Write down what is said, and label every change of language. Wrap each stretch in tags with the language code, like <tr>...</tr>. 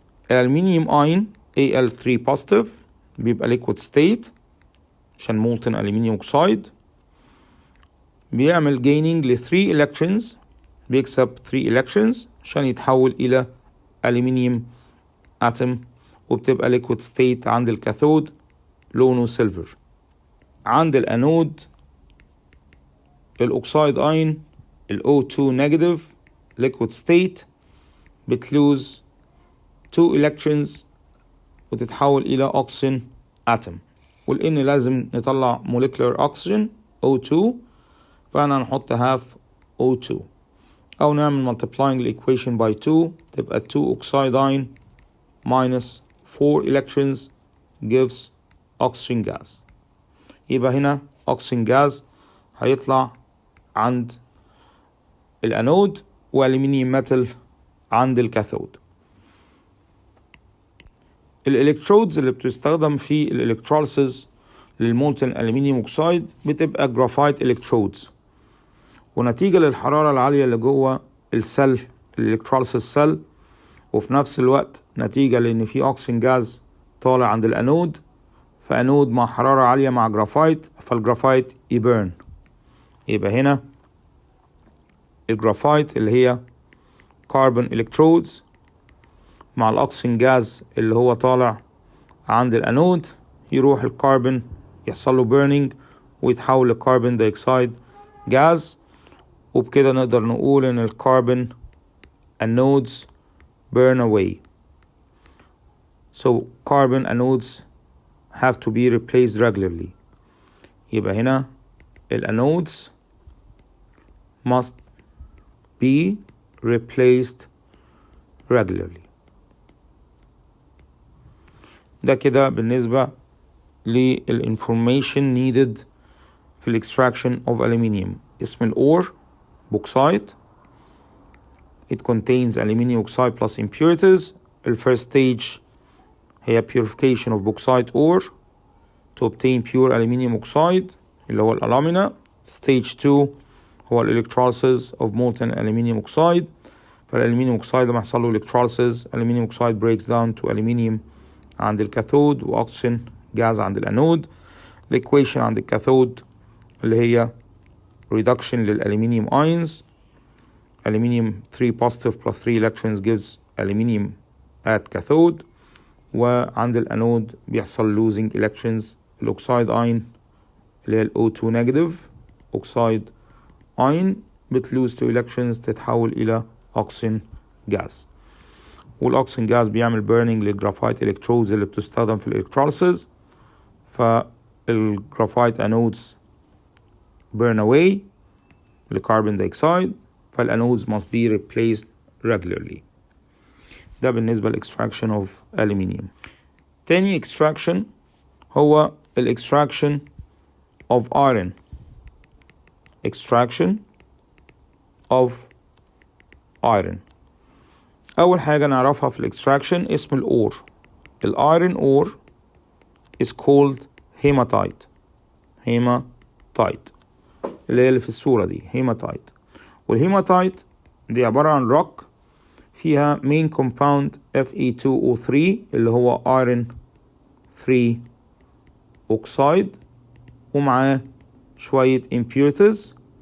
<ar>الالومنيوم اين Al3 positive بيبقى liquid state عشان molten aluminum oxide، بيعمل gaining ل 3 electrons، بيكسب 3 electrons عشان يتحول إلى aluminium atom، وبتبقى liquid state عند الكاثود لونه سيلفر. عند الأنود الأوكسايد أين ال O2 negative liquid state بتلوز 2 electrons وتتحول إلى أكسجين atom، ولأن لازم نطلع molecular oxygen O2 فأنا هنحط half O2 أو نعمل multiplying the equation by 2 تبقى 2 oxide ion minus 4 electrons gives oxygen gas. يبقى هنا oxygen gas هيطلع عند الأنود والألمنيوم ميتال عند الكاثود. الإلكترودز اللي بتستخدم في الإلكتروليسيس للمولتن ألمنيوم أوكسايد بتبقى جرافايت إلكترودز، ونتيجة للحرارة العالية اللي جوه السل الإلكتروليسيس سل، وفي نفس الوقت نتيجة لأن في أكسجين جاز طالع عند الأنود، فأنود مع حرارة عالية مع جرافايت فالجرافايت يبرن. يبقى هنا الجرافايت اللي هي كاربون إلكترودز مع الأكسجين جاز اللي هو طالع عند الأنود، يروح الكربون يحصل له بيرنينج ويتحول لكربون دايوكسيد جاز، وبكده نقدر نقول إن الكربون</ar> <en>anodes burn away. So carbon anodes have to be replaced regularly.</en> <ar>يبقى هنا الanodes</ar> <en>must be replaced regularly.</en> <ar>ده كده بالنسبة</ar> <en>للinformation needed في extraction of aluminium.</en> <ar>اسم الأور bauxite.</ar> <en>It contains aluminum oxide plus impurities. The first stage هي purification of bauxite ore to obtain pure aluminum oxide</en> <ar>اللي هو الألومينا.</ar> <en>Stage 2 هو electrolysis of molten aluminum oxide.</en> <ar>فالألومنيوم oxide لما يحصل له electrolysis</ar> <en>aluminum oxide breaks down to aluminium</en> <ar>عند الكاثود وأكسجين جاز عند الأنود. الإيكويشن عند الكاثود اللي هي reduction للألومنيوم ions.</ar> <en>Aluminium 3 positive plus 3 electrons gives aluminium at cathode،</en> <ar>وعند الأنود بيحصل</ar> <en>losing electrons.</en> <ar>الأوكسايد ion اللي هي ال O2 negative oxide ion بتلوز 2 electrons تتحول إلى أكسجين جاز، والأكسجين جاز بيعمل burning للجرافايت electrodes اللي بتستخدم في الإلكتروليسيس، فالجرافايت</ar> <en>anodes burn away</en> <ar>لكربون دايوكسيد، فالanodes</ar> <en>must be replaced regularly.</en> <ar>ده بالنسبة للاكستراكشن اوف aluminium. تاني extraction هو الاكستراكشن of iron.</ar> <en>extraction of iron.</en> <ar>أول حاجة نعرفها في الاكستراكشن اسم الأور.</ar> <en>الأيرون ore is called hematite.</en> <ar>hematite اللي في الصورة دي hematite. والهيماتايت دي عبارة عن روك فيها main compound Fe2O3 اللي هو iron 3 oxide ومعاه شوية impurities.</ar>